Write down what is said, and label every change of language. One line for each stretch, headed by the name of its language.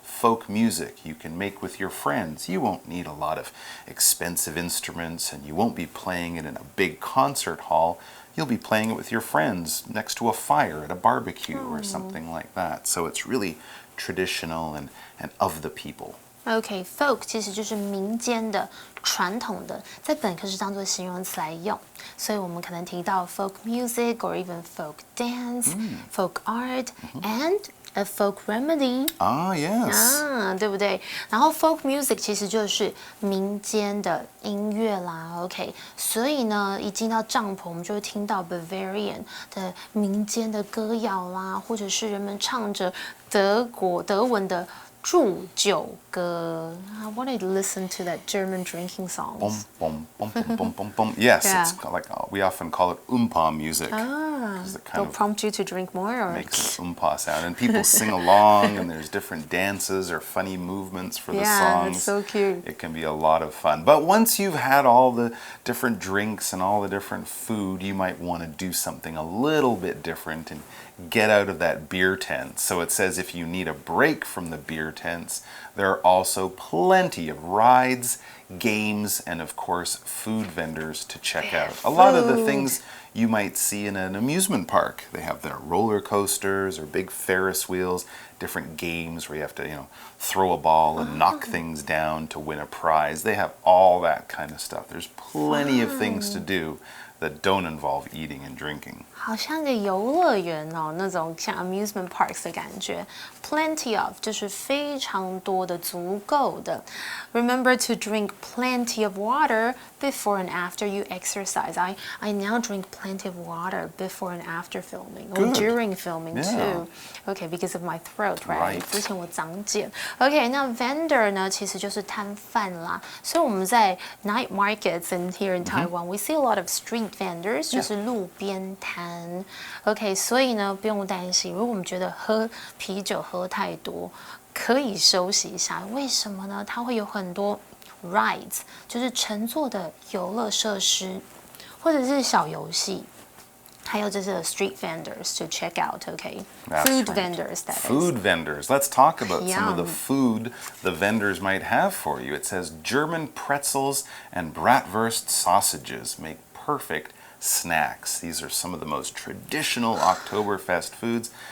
English: Folk music you can make with your friends. You won't need a lot of expensive instruments, and you won't be playing it in a big concert hall. You'll be playing it with your friends next to a fire at a barbecue or something like that. So it's really traditional and of the people.
Chinese: OK, folk 其实就是民间的、传统的，在本课是当做形容词来用，所以我们可能提到
English: folk music or even folk dance, folk art, and a folk remedy. Yes.
Chinese: 对不对？然后 folk music 其实就是民间的音乐啦 ，OK。所以呢，一进到帐篷，我们就会听到 Bavarian 的民间的歌谣啦，或者是人们唱着德文的祝酒歌。
English: I wanted to listen to that German drinking songs. Bum, bum, bum, bum, bum, bum, bum. Yes, it's like we often call it music. They'll prompt you to drink more, or makes an sound, and people sing along, and there's different dances or funny movements for the songs. It's so cute. It can be a lot of fun. But once you've had all the different drinks and all the different food, you might want to do something a little bit different and get out of that beer tent. So it says if you need a break from the beer tents. There are also plenty of rides, games, and of course food vendors to check out. A lot of the things you might see in an amusement park. They have their roller coasters or big Ferris wheels, different games where you have to, throw a ball and knock things down to win a prize. They have all that kind of stuff. There's plenty of things to do that don't involve eating and drinking.
Chinese: 好像个游乐园哦，那种像
English: amusement parks
Chinese: 的感觉。 Plenty of 就是非常多的、足够的。
English: Remember to drink plenty of water before and after you exercise. I now drink plenty of water before and after filming or during filming too. Okay, because of my throat, right?
Chinese: 之前我长茧。 Okay, 那 vendor 呢，其实就是摊贩啦。所以我们在
English: night markets and here in Taiwan, we see a lot of street vendors，
Chinese: 就是路边摊。 OK， 所以呢，不用担心，如果我们觉得喝啤酒喝太多，可以休息一下。为什么呢？它会有很多 rides， 就是乘坐的游乐设施，或者是小游戏。还有就是
English: street vendors to check out, okay? Food vendors, that is. Food vendors. Let's talk about some of the food the vendors might have for you. It says German pretzels and bratwurst sausages make perfect snacks. These are some of the most traditional Oktoberfest foods.